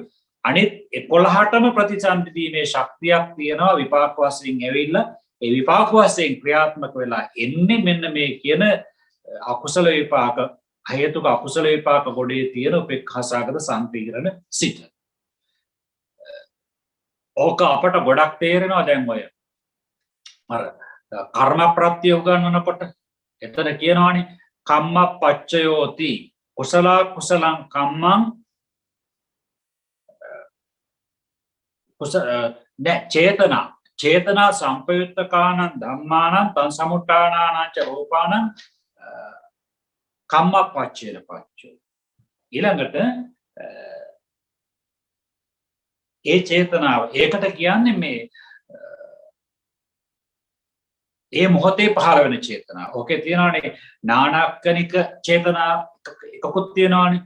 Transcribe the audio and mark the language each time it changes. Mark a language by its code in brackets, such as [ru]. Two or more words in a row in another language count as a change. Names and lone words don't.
[si] අනිත් 11ටම ප්‍රතිසන්දි දීමේ ශක්තියක් තියෙනවා විපාක වශයෙන් ඇවිල්ලා ඒ විපාක වශයෙන් ක්‍රියාත්මක වෙලා එන්නේ මෙන්න මේ කියන අකුසල විපාක හේතුක අකුසල විපාක ගොඩේ තියෙන උපේක්ඛාසගත සම්පීර්ණ සිත. ඕක අපට ගොඩක් තේරෙනවා දැන් ඔය අර කර්ම ප්‍රත්‍ය උගන්වනකොට එතන කියනවානේ [pi] කම්ම පච්චයෝති කුසල කුසලං කම්මං චේතනා සම්පයුත්තකානං ධම්මානං තං සමුට්ඨානානං ච රූපානං කම්ම පච්චේන පච්චෝ. [si] ඊළඟට ඒ චේතනාව ඒකට කියන්නේ මේ ඒ මොහොතේ පහළ වෙන චේතනාව. ඕකේ තියෙනවානේ [pi] නානක්කනික චේතනා [si] එකකුත් තියෙනවානේ.